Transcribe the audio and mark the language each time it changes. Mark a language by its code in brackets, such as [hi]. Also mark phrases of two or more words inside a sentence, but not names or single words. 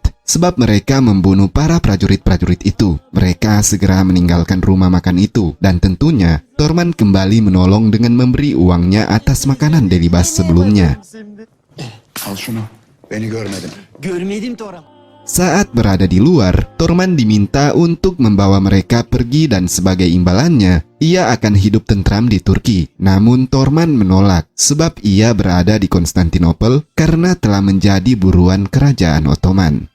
[id] Sebab mereka membunuh para prajurit-prajurit itu. Mereka segera meninggalkan rumah makan itu. Dan tentunya, Torman kembali menolong dengan memberi uangnya atas makanan Delibas sebelumnya. [tr] Al şunu. Beni görmedin. Görmedim Toram. [id] Saat berada di luar, Torman diminta untuk membawa mereka pergi dan sebagai imbalannya, ia akan hidup tentram di Turki. Namun Torman menolak sebab ia berada di Konstantinopel karena telah menjadi buruan kerajaan Ottoman.